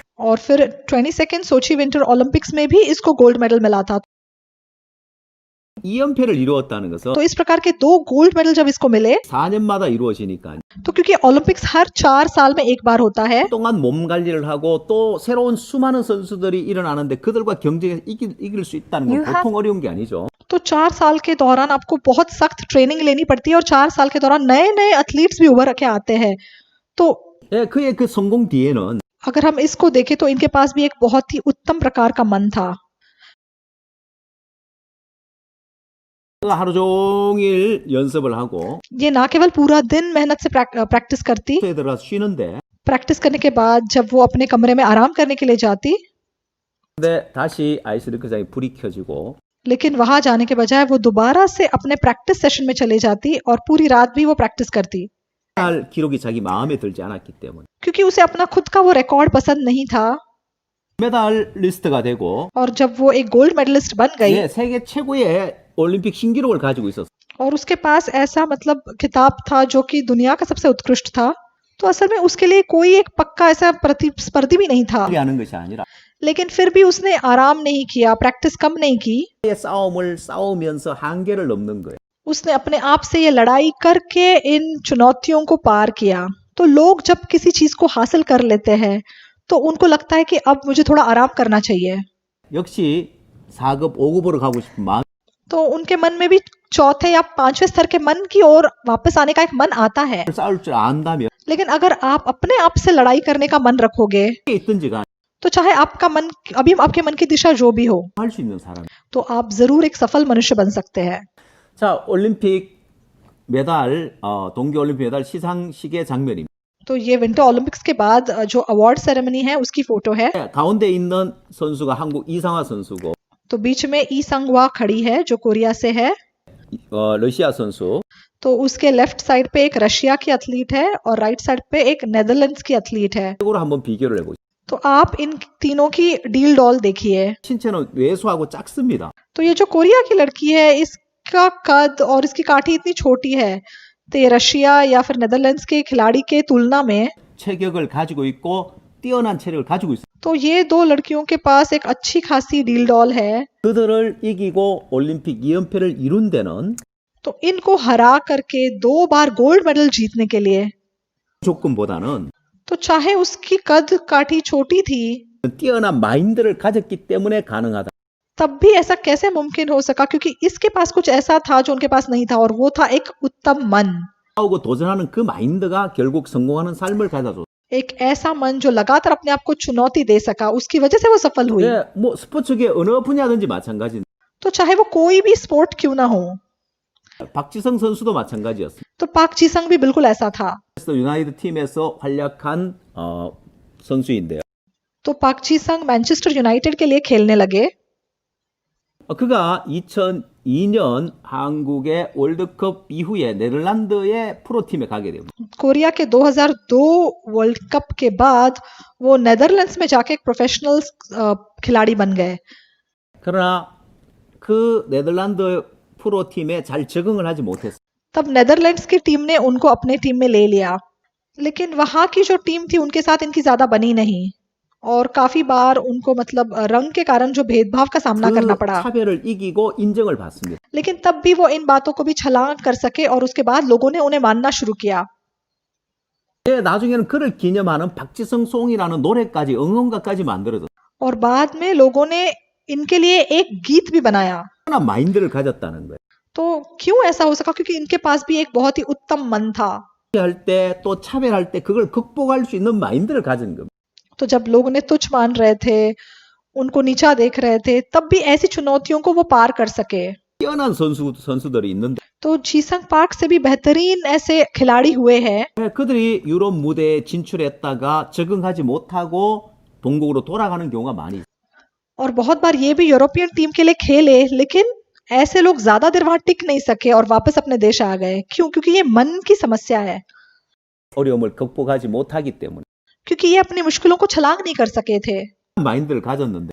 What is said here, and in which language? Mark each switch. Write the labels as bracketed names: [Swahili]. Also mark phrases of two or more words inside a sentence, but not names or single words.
[Hindi] और फिर 22nd सोची विंटर ओलंपिक्स में भी इसको [English] gold medal [Hindi] मिला था। [Korean] 2연패를 이루었다는 것은 [Hindi] तो इस प्रकार के 2 [English] gold medal [Hindi] जब इसको मिले, [Korean] 4년마다 이루어지니까 [Hindi] तो क्योंकि ओलंपिक्स हर 4 साल में एक बार होता है, [Korean] 동안 몸 관리를 하고 또 새로운 수많은 선수들이 일어나는데 그들과 경쟁해서 이길 수 있다는 건 보통 어려운 게 아니죠. [Hindi] तो 4 साल के दौरान आपको बहुत सख्त ट्रेनिंग लेनी पड़ती है और 4 साल के दौरान नए नए एथलीट्स भी उभर के आते हैं। तो [Korean] 예, 그의 그 성공 뒤에는 [Hindi] अगर हम इसको देखें तो इनके पास भी एक बहुत ही उत्तम प्रकार का मन था। [Korean] 하루 종일 연습을 하고 [Hindi] ये ना केवल पूरा दिन मेहनत से प्रैक्टिस करती, [Korean] 에 들어가서 쉬는데 [Hindi] प्रैक्टिस करने के बाद जब वो अपने कमरे में आराम करने के लिए जाती, [Korean] 근데 다시 아이스링크장에 불이 켜지고 [Hindi] लेकिन वहां जाने के बजाय वो दोबारा से अपने [English] practice session [Hindi] में चले जाती और पूरी रात भी वो प्रैक्टिस करती, [Korean] 할 기록이 자기 마음에 들지 않았기 때문에 [Hindi] क्योंकि उसे अपना खुद का वो रिकॉर्ड पसंद नहीं था। [Korean] 메달리스트가 되고 [Hindi] और जब वो एक [English] gold medalist [Hindi] बन गई [Korean] 예, 세계 최고의 올림픽 신기록을 가지고 있었어요. [Hindi] और उसके पास ऐसा मतलब खिताब था जो कि दुनिया का सबसे उत्कृष्ट था, तो असल में उसके लिए कोई एक पक्का ऐसा प्रतिस्पर्धी भी नहीं था। [Korean] 하는 것이 아니라 [Hindi] लेकिन फिर भी उसने आराम नहीं किया, प्रैक्टिस कम नहीं की, [Korean] 싸움을 싸우면서 한계를 넘는 거예요. [Hindi] उसने अपने आप से ये लड़ाई करके इन चुनौतियों को पार किया। तो लोग जब किसी चीज को हासिल कर लेते हैं तो उनको लगता है कि अब मुझे थोड़ा आराम करना चाहिए, [Korean] 역시 4급, 5급으로 가고 싶은 마음 [Hindi] तो उनके मन में भी चौथे या 5वें स्तर के मन की ओर वापस आने का एक मन आता है। [Korean] 싸울 줄 안다면 [Hindi] लेकिन अगर आप अपने आप से लड़ाई करने का मन रखोगे [Korean] 있든지 간에 [Hindi] तो चाहे आपका मन अभी आपके मन की दिशा जो भी हो, [Korean] 할 수 있는 사람. [Hindi] तो आप जरूर एक सफल मनुष्य बन सकते हैं। [Korean] 자, 올림픽 메달 동계 올림픽 메달 시상식의 장면입니다. [Hindi] तो ये विंटर ओलंपिक्स के बाद जो [English] award ceremony [Hindi] है उसकी फोटो है। [Korean] 가운데 있는 선수가 한국 이상화 선수고 [Hindi] तो बीच में ई संगवा खड़ी है जो कोरिया से है, [Korean] 러시아 선수 [Hindi] तो उसके [English] left side [Hindi] पे एक रशिया की एथलीट है और [English] right side [Hindi] पे एक नेदरलैंड्स की एथलीट है। [Korean] 으로 한번 비교를 해보죠. [Hindi] तो आप इन तीनों की डील डॉल देखिए। [Korean] 신체는 왜소하고 작습니다. [Hindi] तो ये जो कोरिया की लड़की है इसका कद और इसकी काठी इतनी छोटी है, तो ये रशिया या फिर नेदरलैंड्स के खिलाड़ी के तुलना में [Korean] 체격을 가지고 있고 뛰어난 체력을 가지고 있어요. [Hindi] तो ये 2 लड़कियों के पास एक अच्छी खासी डील डॉल है। [Korean] 그들을 이기고 올림픽 2연패를 이룬 데는 [Hindi] तो इनको हरा करके 2 बार [English] gold medal [Hindi] जीतने के लिए, [Korean] 조건보다는 [Hindi] तो चाहे उसकी कद काठी छोटी थी [Korean] 뛰어난 마인드를 가졌기 때문에 가능하다. [Hindi] तब भी ऐसा कैसे मुमकिन हो सका, क्योंकि इसके पास कुछ ऐसा था जो उनके पास नहीं था और वो था एक उत्तम मन, [Korean] 싸우고 도전하는 그 마인드가 결국 성공하는 삶을 가져줘. [Hindi] एक ऐसा मन जो लगातार अपने आप को चुनौती दे सका, उसकी वजह से वो सफल हुई। [Korean] 예, 뭐 스포츠계 어느 분야든지 마찬가지인데 [Hindi] तो चाहे वो कोई भी स्पोर्ट क्यों ना हो, [Korean] 박지성 선수도 마찬가지였습니다. [Hindi] तो पाक जीसंग भी बिल्कुल ऐसा था। [Korean] 그래서 유나이티드 팀에서 활약한 선수인데요. [Hindi] तो पाक जीसंग मैनचेस्टर यूनाइटेड के लिए खेलने लगे। [Korean] 그가 2002년 한국의 월드컵 이후에 네덜란드의 프로팀에 가게 됩니다. [Hindi] कोरिया के 2002 वर्ल्ड कप के बाद वो नेदरलैंड्स में जाके एक प्रोफेशनल खिलाड़ी बन गए. [Korean] 그러나 그 네덜란드 프로팀에 잘 적응을 하지 못했어요. [Hindi] तब नेदरलैंड्स की टीम ने उनको अपने टीम में ले लिया, लेकिन वहां की जो टीम थी उनके साथ इनकी ज्यादा बनी नहीं और काफी बार उनको मतलब रंग के कारण जो भेदभाव का सामना करना [Korean] 그 [Hindi] पड़ा. [Korean] 차별을 이기고 인정을 받습니다. [Hindi] लेकिन तब भी वो इन बातों को भी छलांग कर सके और उसके बाद लोगों ने उन्हें मानना शुरू किया. [Korean] 나중에는 그를 기념하는 박지성 송이라는 노래까지 응원가까지 만들어졌어요. [Hindi] और बाद में लोगों ने इनके लिए एक गीत भी बनाया. [Korean] 하나 마인드를 가졌다는 거예요. [Hindi] तो क्यों ऐसा हो सका? क्योंकि इनके पास भी एक बहुत ही उत्तम मन था. [Korean] 할 때 또 차별할 때 그걸 극복할 수 있는 마인드를 가진 겁니다. [Hindi] तो जब लोग उन्हें तुच्छ मान रहे थे, उनको नीचा देख रहे थे, तब भी ऐसी चुनौतियों को वो पार कर सके. [Korean] 뛰어난 선수들이 있는데 [Hindi] तो जीसंग पार्क से भी बेहतरीन ऐसे खिलाड़ी हुए हैं. [Korean] 그들이 유럽 무대에 진출했다가 적응하지 못하고 본국으로 돌아가는 경우가 많이 있어요. [Hindi] और बहुत बार ये भी [English] European team [Hindi] के लिए खेले, लेकिन ऐसे लोग ज्यादा देर वहां टिक नहीं सके और वापस अपने देश आ गए. क्यों? क्योंकि ये मन की समस्या है. [Korean] 어려움을 극복하지 못하기 때문에 [Hindi] क्योंकि ये अपनी मुश्किलों को छलांग नहीं कर सके थे. [Korean] 마인드를 가졌는데